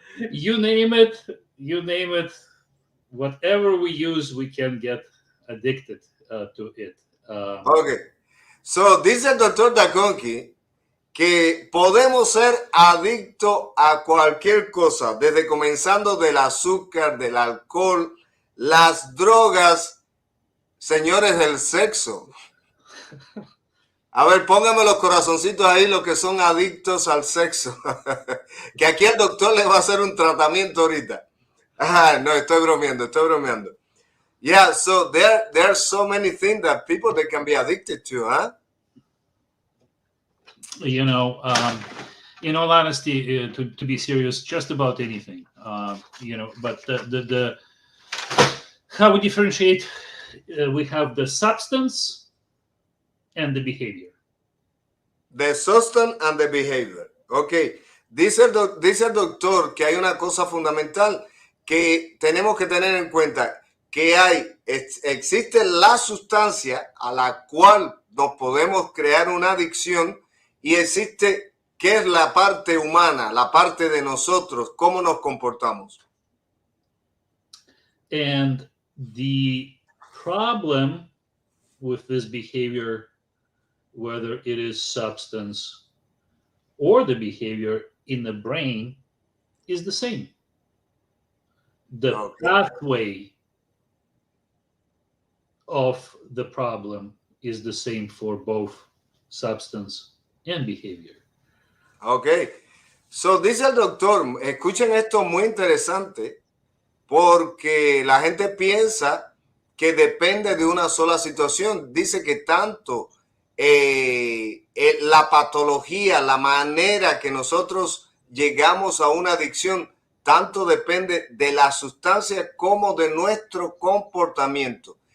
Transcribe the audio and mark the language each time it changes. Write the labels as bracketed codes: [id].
[en] you name it, whatever we use, we can get addicted to it. Okay. [es] So dice el doctor DOKUKIN que podemos ser adictos a cualquier cosa, desde comenzando del azúcar, del alcohol, las drogas, señores, del sexo. A ver, pónganme los corazoncitos ahí, los que son adictos al sexo. Que aquí el doctor le va a hacer un tratamiento ahorita. No, estoy bromeando. [en] Yeah, so there are so many things that people they can be addicted to, huh? You know, in all honesty, to be serious, just about anything. You know, but the how we differentiate, we have the substance and the behavior. The substance and the behavior. Ok. [es] Dice el doctor que hay una cosa fundamental que tenemos que tener en cuenta, que existe la sustancia a la cual nos podemos crear una adicción y existe qué es la parte humana, la parte de nosotros, cómo nos comportamos. [en] And the problem with this behavior, whether it is substance or the behavior in the brain, is the same. The pathway of the problem is the same for both substance and behavior. Ok. [es] So dice el doctor, escuchen esto muy interesante, porque la gente piensa que depende de una sola situación. Dice que tanto la patología, la manera que nosotros llegamos a una adicción, tanto depende de la sustancia como de nuestro comportamiento.